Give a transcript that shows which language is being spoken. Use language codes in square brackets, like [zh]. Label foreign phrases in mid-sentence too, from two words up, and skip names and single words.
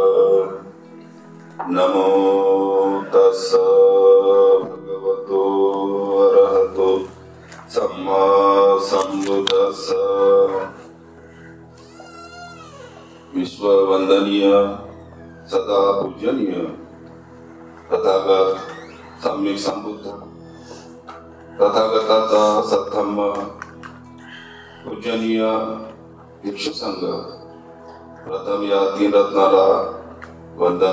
[pi] नमो तस्स भगवतो अरहतो सम्मा संबुद्धस्स. [mr] विश्ववंदनीय सदा पूजनीय तथागत सम्यक संबुद्ध तथागताचा सद्धम्म पूजनीय भिक्षु संघ, प्रथम या 3 रत्नाला वंदन.